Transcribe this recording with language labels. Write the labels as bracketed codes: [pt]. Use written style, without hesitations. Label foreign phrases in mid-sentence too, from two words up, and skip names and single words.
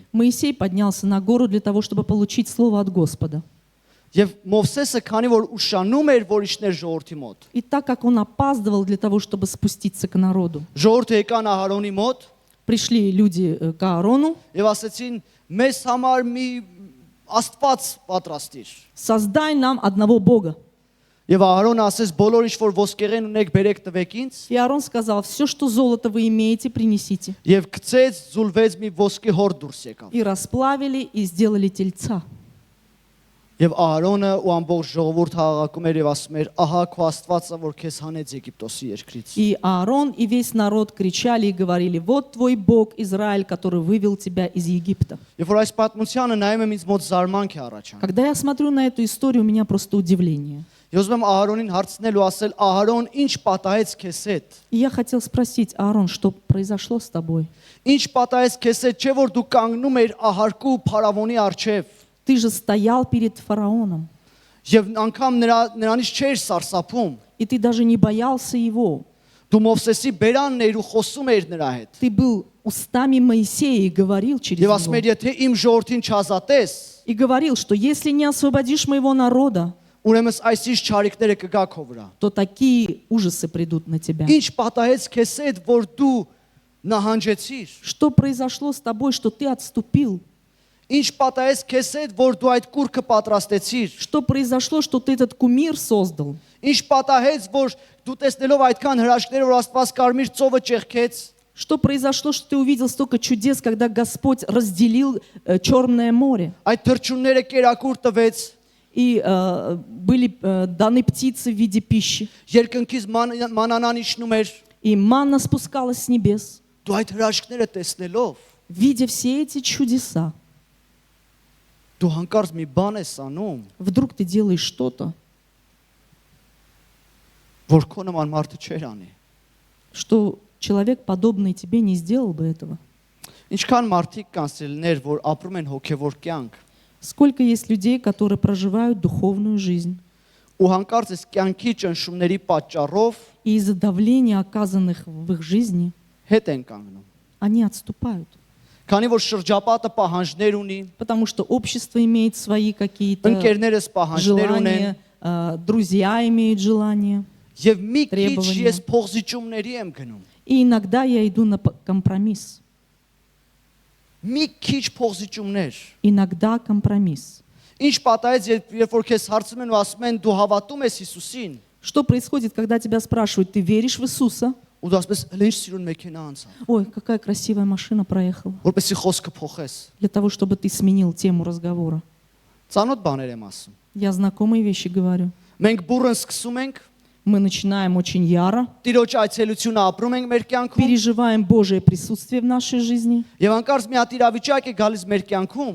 [ru] Моисей поднялся на гору для того, чтобы получить слово от Господа. [hy] Եվ Մովսեսը, քանի որ ուշանում էր, որ իջներ ժողովրդի մոտ, [ru] И так как он опаздывал для того, чтобы спуститься к народу, [hy] ժողովուրդը եկան Ահարոնի мոտ [ru] пришли люди к Аарону, [hy] եւ ասեցին. «Մեզ համար մի Աստված պատրաստիր»։ [ru] создай нам одного Бога. [hy] Եվ Ահարոնը ասեց. «Բոլոր ինչ որ ոսկեղեն ունեք, բերեք տվեք ինձ»։ [ru] И Аарон сказал, все, что золото вы имеете, принесите. [hy] Եվ գցեց, զուլվեց մի ոսկի հոր դուրս եկավ։ [ru] И расплавили, и сделали тельца. [hy] Եվ Ահարոնը ու ամբողջ ժողովուրդը հաղակում էր եւ ասում էր. «Ահա քո Աստվածը, որ քեզ հանեց Եգիպտոսի երկրից»։ [ru] И Аарон и весь народ кричали и говорили, вот твой Бог Израиль, который вывел тебя из Египта. [hy] Եվ որ այս պատմությանը նայում եմ, ինձ мոտ զարմանք է առաջանում։ [ru] Когда я смотрю на эту историю, у меня просто удивление. [hy] Ես ուզում եմ Ահարոնին հարցնել ու ասել. «Ահարոն, ինչ պատահեց քեզ հետ»։ [ru] И я хотел спросить, Аарон, что произошло с тобой? [hy] Ինչ պատահեց քեզ հետ, չէ՞ որ դու կանգնում ես ահարկու փարավոնի առջև։ [ru] Ты же стоял перед фараоном, [hy] Եվ անգամ նրանից չէր սարսափում։ [ru] и ты даже не боялся его. [hy] Դու Մովսեսի բերանն էիր ու խոսում էիր նրա հետ։ [ru] Ты был устами Моисея и говорил через [hy] Եվ ասում [ru] него. [hy] էր, եթե իմ ժողովրդին չազատես, [ru] И говорил, что если не освободишь моего народа, [hy] ուրեմն այս ինչ ճարիքները կգա քո վրա։ [ru] то такие ужасы придут на тебя. [hy] Ինչ պատահեց քեզ հետ, որ դու նահանջեցիր։ [ru] Что произошло с тобой, что ты отступил? [hy] Ինչ պատահեց քեզ հետ, որ դու այդ կուրքը պատրաստեցիր։ [ru] Что произошло, что ты этот кумир создал? [hy] Ինչ պատահեց, որ դու տեսնելով այդքան հրաշքներ, որ Աստված կարմիր ծովը ճեղքեց, [ru] Что произошло, что ты увидел столько чудес, когда Господь разделил Черное море, [hy] այդ թրջունները կերակուր տվեց, [ru] и были даны птицы в виде пищи, [hy] երկնքից մանանան իջնում էր, [ru] и манна спускалась с небес. [hy] դու այդ հրաշքները տեսնելով, [ru] Видя все эти чудеса, [hy] դու հանկարծ մի բան ես անում, [ru] вдруг ты делаешь что-то, [hy] որ քո նման մարդը չէր անի։ [ru] что человек, подобный тебе, не сделал бы этого. [hy] Ինչքան մարդիկ կան սիրելիներ, որ ապրում են հոգևոր կյանք, [ru] Сколько есть людей, которые проживают духовную жизнь, [hy] ու հանկարծ այս կյանքի ճնշումների պատճառով [ru] и из-за давления, оказанных в их жизни, [hy] հետ են кանգնում։ [ru] они отступают. [hy] Քանի որ շրջապատը պահանջներ ունի, [ru] Потому что общество имеет свои какие-то [hy] ընկերներս պահանջներ ունեն, [ru] желания, друзья имеют желания. [hy] եւ մի քիչ [ru] Требования. [hy] ես փողզիջումների եմ գնում։ [ru] И иногда я иду на компромисс. [hy] Մի քիչ փողզիջումներ։ [ru] Иногда компромисс. [hy] Ինչ պատահեց, երբ որ քեզ հարցնում են ու ասում են դու հավատում ես Հիսուսին, [ru] Что происходит, когда тебя спрашивают, ты веришь в Иисуса? [hy] ու դու ասում ես, «Ինչ սիրուն մեքենա անցավ», [ru] Ой, какая красивая машина проехала. [hy] որպեսզի խոսքը փոխես։ [ru] Для того, чтобы ты сменил тему разговора. [hy] Ծանոթ բաներ եմ ասում։ [ru] Я знакомые вещи говорю. [hy] Մենք բուրըն սկսում ենք, [ru] Мы начинаем очень яро, [hy] Տիրոջ այցելությունը ապրում ենք մեր կյանքում, [ru] переживаем Божие присутствие в нашей жизни. [hy] եւ անկարծ մի հատ իրավիճակ է գալիս մեր կյանքում,